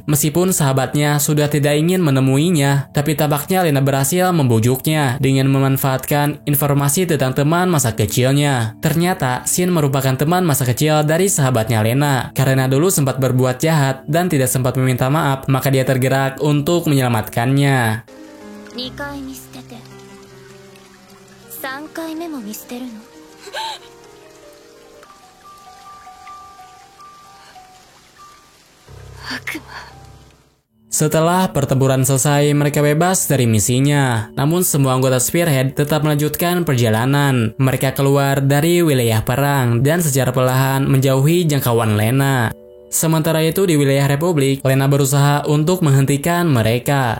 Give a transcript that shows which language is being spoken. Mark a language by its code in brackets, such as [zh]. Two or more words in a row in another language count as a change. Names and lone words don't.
[id] Meskipun sahabatnya sudah tidak ingin menemuinya, tapi tampaknya Lena berhasil membujuknya dengan memanfaatkan informasi tentang teman masa kecilnya. Ternyata Shin merupakan teman masa kecil dari sahabatnya Lena. Karena dulu sempat berbuat jahat dan tidak sempat meminta maaf, maka dia tergerak untuk menyelamatkannya. [ja] 2 回見捨てて3回目も見捨てるの？悪魔。 [id] Setelah pertempuran selesai, mereka bebas dari misinya. Namun semua anggota Spearhead tetap melanjutkan perjalanan. Mereka keluar dari wilayah perang dan secara perlahan menjauhi jangkauan Lena. Sementara itu di wilayah Republik, Lena berusaha untuk menghentikan mereka.